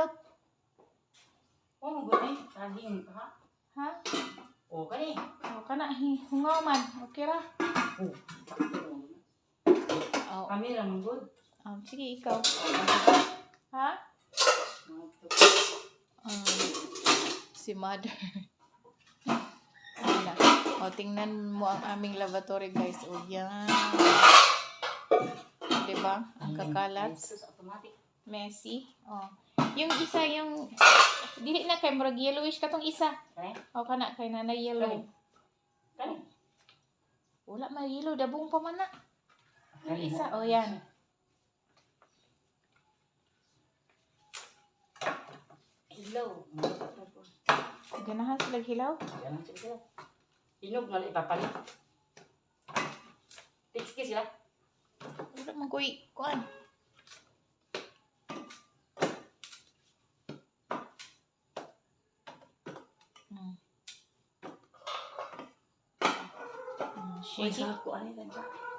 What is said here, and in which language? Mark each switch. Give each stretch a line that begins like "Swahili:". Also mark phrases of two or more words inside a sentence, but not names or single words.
Cebuano: Oh, man gud ni. Saging ka ha? Ha? O kani. O kana hungaw man. Okay ra. Oh. Oh, Kamera man gud. sige ikaw. Ha? Si mother. Wala.
Filipino: O, tingnan mo ang aming
English: lavatory guys.
Filipino: O, yan. Diba? Ang kakalat. Automatic. Messy. O. Yung isa, yung...
Cebuano: Dili na kay murag yellowish katong isa. Kani? O, kana kay na yellow. Kani? Wala man yellow. Dabong pa man na. Yung Kani.
Filipino: isa. O, yan.
Cebuano: Hilaw. Ganahan sila hilaw.
Filipino: Yan sila. Inog na ipapalit. Tiksi sila.
Cebuano: Wala man ko'y kuan. Uy,
English: Shake it.
Cebuano: sako ani lang siya.